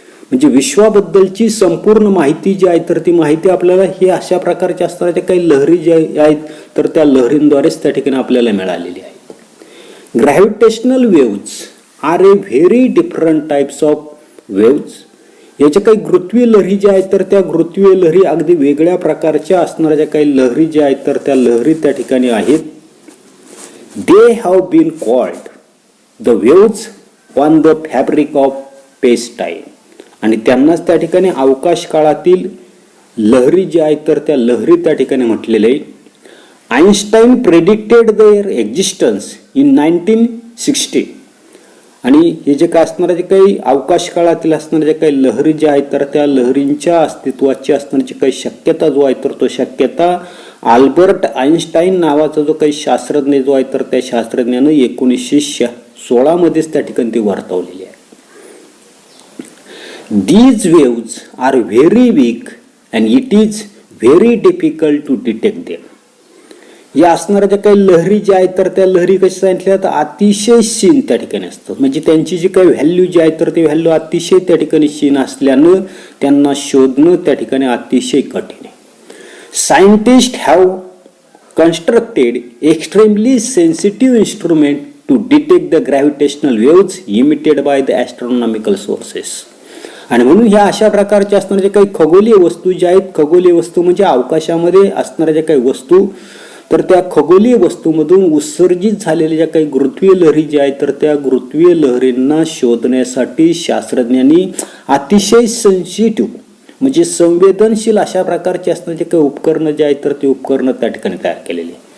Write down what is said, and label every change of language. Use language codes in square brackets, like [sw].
[mr] म्हणजे विश्वाबद्दलची संपूर्ण माहिती जी आहे तर ती माहिती आपल्याला ही अशा प्रकारच्या असणाऱ्या काही लहरी ज्या आहेत तर त्या लहरींद्वारेच त्या ठिकाणी आपल्याला मिळालेली आहे. [en] Gravitational waves are a very different types of waves. [mr] याच्या काही गुरुत्वीय लहरी ज्या आहेत तर त्या गुरुत्वीय लहरी अगदी वेगळ्या प्रकारच्या असणाऱ्या ज्या काही लहरी ज्या आहेत तर त्या लहरी त्या ठिकाणी आहेत. [en] They have been called the waves on the fabric of space time. [mr] आणि त्यांनाच त्या ठिकाणी अवकाश काळातील लहरी जी आहेत तर त्या लहरी त्या ठिकाणी म्हटलेले आहे. [en] Einstein predicted their existence in 1960. [mr] आणि हे जे काय असणारे जे काही अवकाश काळातील असणारे जे काही लहरी ज्या आहेत तर त्या लहरींच्या अस्तित्वाची असणाऱ्याची काही शक्यता जो आहे तर तो शक्यता अल्बर्ट आईन्स्टाईन नावाचा जो काही शास्त्रज्ञ जो आहे तर त्या शास्त्रज्ञानं 1916 मध्येच त्या ठिकाणी ती वर्तवलेली आहे. [en] These waves are very weak and it is very difficult to detect them. [mr] या असणाऱ्या ज्या काही लहरी ज्या आहेत तर त्या लहरी कशा सांगितल्या तर अतिशय क्षीण त्या ठिकाणी असतात. म्हणजे त्यांची जी काही व्हॅल्यू जी आहे तर ते व्हॅल्यू अतिशय त्या ठिकाणी क्षीण असल्यानं त्यांना शोधणं त्या ठिकाणी अतिशय कठीण आहे. [en] Scientist have constructed extremely sensitive instrument to detect the gravitational waves emitted by the astronomical sources. [mr] आणि म्हणून ह्या अशा प्रकारच्या असणाऱ्या ज्या काही खगोलीय वस्तू ज्या आहेत, खगोलीय वस्तू म्हणजे अवकाशामध्ये असणाऱ्या ज्या काही वस्तू, तर त्या खगोलीय वस्तूमधून उत्सर्जित झालेल्या ज्या काही गुरुत्वीय लहरी ज्या आहेत तर त्या गुरुत्वीय लहरींना शोधण्यासाठी शास्त्रज्ञांनी अतिशय सेन्सिटिव्ह म्हणजे संवेदनशील अशा प्रकारचे असणारे जे काही उपकरणं जे आहेत तर ते उपकरणं त्या ठिकाणी तयार केलेली.